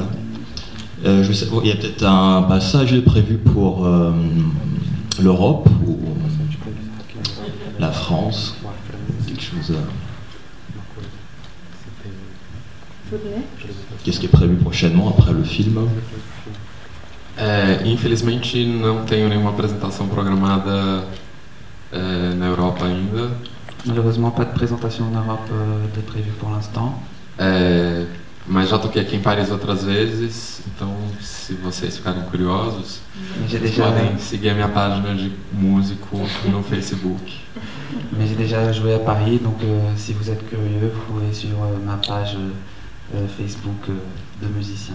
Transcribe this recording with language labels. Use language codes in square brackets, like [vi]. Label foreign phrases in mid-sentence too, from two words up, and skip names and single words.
[fr] Je sais, il y a peut-être un passage prévu pour l'Europe ou la France, quelque chose. Qu'est-ce qui est prévu prochainement après le film? [pt] Infelizmente não tenho nenhuma apresentação programada na Europa ainda. [fr] Malheureusement, pas de présentation en Europe de prévue pour l'instant. [pt] Mas já toquei aqui em Paris outras vezes, então se vocês ficarem curiosos, podem seguir a minha página de músico no Facebook. [fr] Mais j'ai déjà joué à Paris, donc si vous êtes curieux, vous pouvez suivre ma page Facebook de musicien.